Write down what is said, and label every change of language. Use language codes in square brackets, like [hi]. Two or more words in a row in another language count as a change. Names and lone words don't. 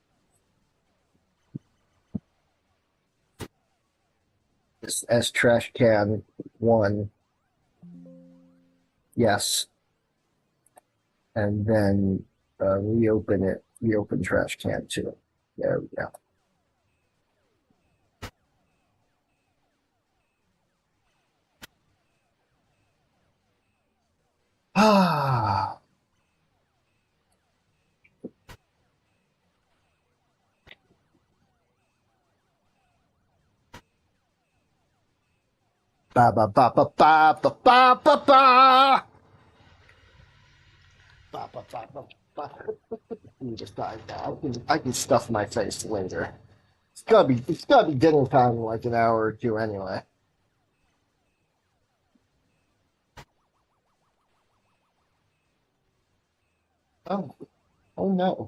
[en] This as trash can 1. Yes. And then reopen it. Reopen trash can 2. There we go. Ah. Ba ba ba ba ba ba ba ba ba. Ba ba ba ba. You just died now. I can stuff my face later. It's gotta be dinner time in like an hour or two anyway. Oh, oh no.